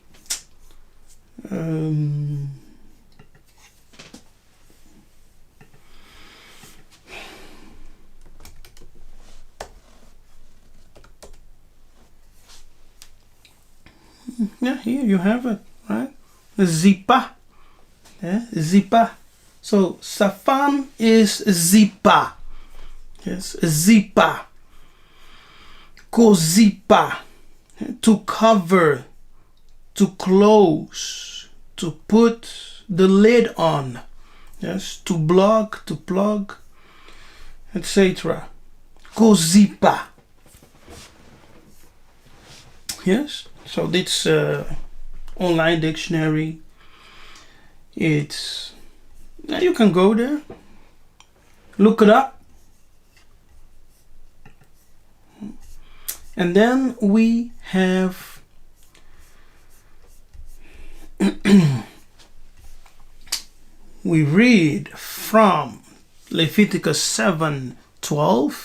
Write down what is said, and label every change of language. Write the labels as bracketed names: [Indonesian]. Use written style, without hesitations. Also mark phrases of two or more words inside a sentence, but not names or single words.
[English] Yeah, here you have it, right? Zipa. Yeah, zipa. So Safan is zipa. Yes, zipa. Kozipa. To cover, to close, to put the lid on. Yes, to block, to plug, etc. Kozipa. Yes, so this online dictionary, it's, you can go there, look it up, and then we have we read from Leviticus 7:12.